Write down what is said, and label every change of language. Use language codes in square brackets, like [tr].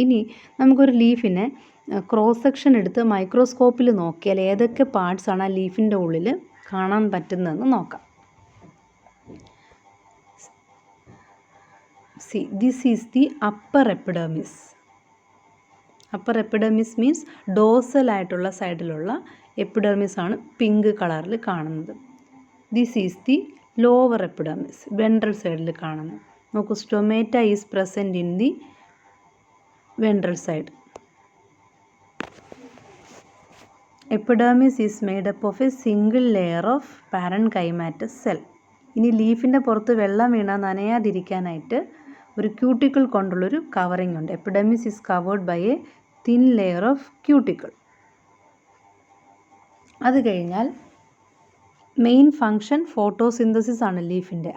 [ml] ഇനി നമുക്കൊരു ലീഫിനെ cross section എടുത്ത് മൈക്രോസ്കോപ്പിൽ നോക്കിയാൽ ഏതൊക്കെ പാർട്സാണ് ആ ലീഫിൻ്റെ ഉള്ളിൽ കാണാൻ പറ്റുന്നതെന്ന് നോക്കാം. [en] See, this is the upper epidermis. Upper epidermis means dorsal [ml] ആയിട്ടുള്ള സൈഡിലുള്ള എപ്പിഡെർമിസ് ആണ് പിങ്ക് കളറിൽ കാണുന്നത്. [en] This is the lower epidermis, ventral [ml] സൈഡിൽ കാണുന്നത്. നോക്കൂ, [en] Stomata is present in the ventral side. Epidermis is made up of a single layer of parenchymatous cell. [ml] ഇനി ലീഫിൻ്റെ പുറത്ത് വെള്ളം വീണാൽ നനയാതിരിക്കാനായിട്ട് ഒരു ക്യൂട്ടിക്കിൾ കൊണ്ടുള്ളൊരു കവറിംഗ് ഉണ്ട്. [en] Epidermis is covered by a thin layer of cuticle. [ml] അത് കഴിഞ്ഞാൽ മെയിൻ ഫങ്ഷൻ ഫോട്ടോസിന്തസിസ് ആണ് ലീഫിൻ്റെ.